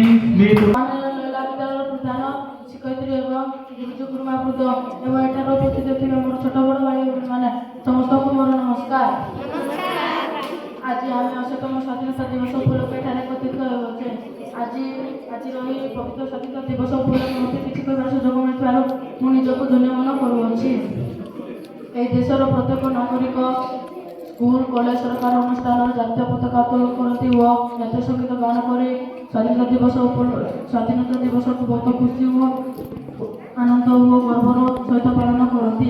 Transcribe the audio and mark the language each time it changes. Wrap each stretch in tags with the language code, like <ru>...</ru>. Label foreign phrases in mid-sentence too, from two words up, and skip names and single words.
<or>ପ୍ରଧାନ ଶିକ୍ଷୟିତ୍ରୀ ଏବଂ ଗୁରୁଜ ଗୁରୁମାବୃନ୍ଦ ଏବଂ ଏଟାର ଉପସ୍ଥିତ ଥିବା ମୋର ଛୋଟ ବଡ଼ ଭାଇ ମାନେ ସମସ୍ତଙ୍କୁ ମୋର ନମସ୍କାର। ଆଜି ଆମେ 80ତମ ସ୍ୱାଧୀନତା ଦିବସ ଉପଲକ୍ଷେ ଏଠାରେ ଏକତ୍ରିତ ହେଉଛେ। ଆଜିର ଏହି ପବିତ୍ର ସ୍ୱାଧୀନତା ଦିବସ ଉପଲକ୍ଷେ ମୋତେ କିଛି କହିବାର ସୁଯୋଗ ମିଳିଥିବାରୁ ମୁଁ ନିଜକୁ ଧନ୍ୟ ମନେ କରୁଅଛି। ଏହି ଦେଶର ପ୍ରତ୍ୟେକ ନାଗରିକ ସ୍କୁଲ କଲେଜ ସରକାର ଅନୁଷ୍ଠାନରେ ଜାତୀୟ ପତାକା ଉତ୍ତୋଳନ କରନ୍ତି ଓ ଜାତୀୟ ସଙ୍ଗୀତ ଗାନ କରି ସ୍ୱାଧୀନତା ଦିବସକୁ ବହୁତ ଖୁସି ଓ ଆନନ୍ଦ ଓ ଗର୍ବର ସହିତ ପାଳନ କରନ୍ତି।</or>